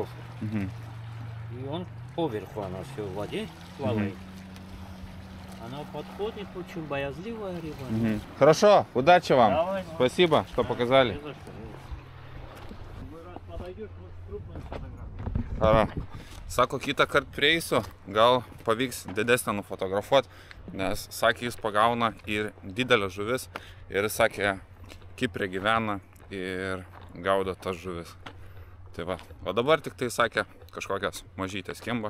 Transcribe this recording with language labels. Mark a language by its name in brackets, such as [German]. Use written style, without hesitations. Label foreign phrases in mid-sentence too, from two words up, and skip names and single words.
[Russian] И он поверху, она все в воде плавает. Она подходит, очень боязливая рыба. Хорошо, удачи вам. Давай, спасибо, что показали. Подойдешь, крупную фотографию. [Lithuanian] Sako, kitą kartą prieisiu, gal pavyks didesnę nufotografuoti, nes, sakė, jis pagauna ir didelę žuvis ir, sakė, Kiprė gyvena ir gaudo tas žuvis. Tai va, o dabar tik tai, sakė, kažkokias mažytės kimba.